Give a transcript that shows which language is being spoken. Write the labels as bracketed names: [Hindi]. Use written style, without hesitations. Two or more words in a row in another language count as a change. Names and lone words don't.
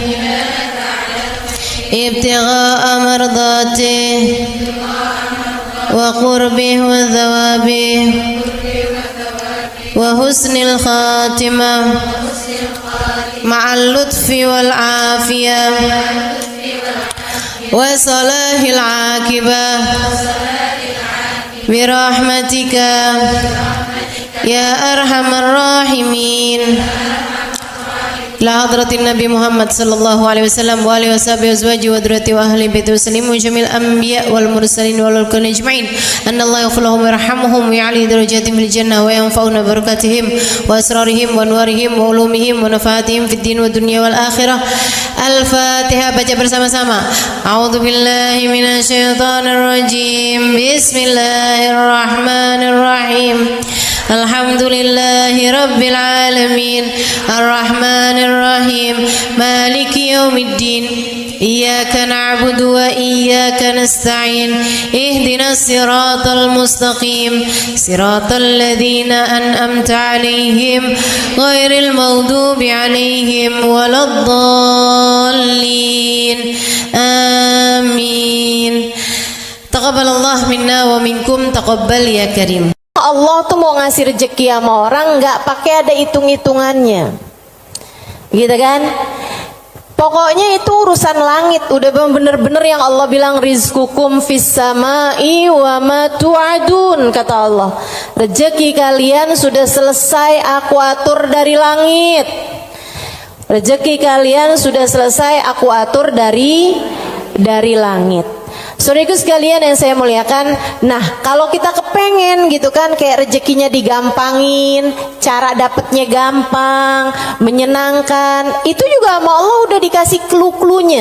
[Arabic] ابتغاء مرضاته وقربه وثوابه وحسن الخاتمة مع اللطف والعافية وصلاح العاقبة برحمتك يا أرحم الراحمين. لحضرة النبي محمد صلى الله عليه وسلم وعلى آله وصحبه أزواج وذرية وأهل بيت وسلم جميع الأنبياء والمرسلين والكل أجمعين أن الله يغفر لهم ويرحمهم ويعلي درجاتهم في الجنة وينفعنا ببركاتهم وأسرارهم وأنوارهم وعلومهم ونفحاتهم في الدين والدنيا والآخرة. [Indonesian] Al-Fatihah, baca bersama-sama. [Arabic] أعوذ بالله من الشيطان الرجيم. بسم الله الرحمن الرحيم. الحمد لله رب العالمين. الرحمن الرحيم. مالك يوم الدين. إياك نعبد وإياك نستعين. اهدنا الصراط المستقيم. صراط الذين أنعمت عليهم غير المغضوب عليهم ولا الضالين. آمين. تقبل الله منا ومنكم، تقبل يا كريم. [Indonesian] Allah tuh mau ngasih rezeki sama orang nggak pakai ada hitung-hitungannya, gitu kan? Pokoknya itu urusan langit, udah bener-bener yang Allah bilang [Arabic] رزقكم في السماء وما توعدون, [Indonesian] kata Allah. Rezeki kalian sudah selesai aku atur dari langit. Rezeki kalian sudah selesai aku atur dari langit. Saudaraku sekalian yang saya muliakan, nah kalau kita kepengen gitu kan kayak rezekinya digampangin, cara dapatnya gampang, menyenangkan, itu juga sama Allah udah dikasih clue-cluenya.